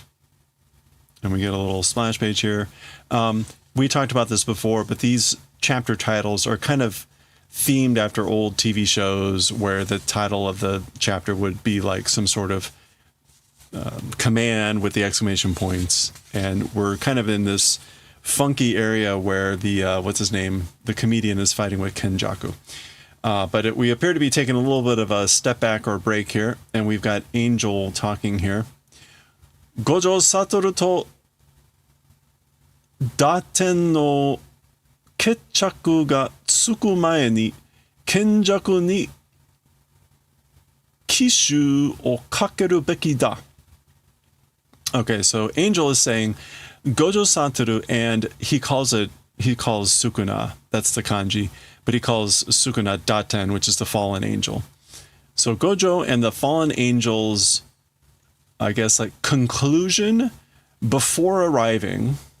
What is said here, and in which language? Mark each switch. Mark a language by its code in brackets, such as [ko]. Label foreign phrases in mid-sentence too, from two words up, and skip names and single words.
[en] And we get a little splash page here. We talked about this before, but these chapter titles are kind of themed after old TV shows where the title of the chapter would be like some sort of command with the exclamation points. And we're kind of in this funky area where the, what's his name? The comedian is fighting with Kenjaku. But we appear to be taking a little bit of a step back or break here. And we've got Angel talking here. [ja] 五条悟と堕天の決着がつく前に羂索に奇襲をかけるべきだ. [en] Okay, so Angel is saying Gojo Satoru, and he calls Sukuna, that's the kanji, but he calls Sukuna Daten, which is the fallen angel. So Gojo and the fallen angels, I guess, like conclusion before arriving.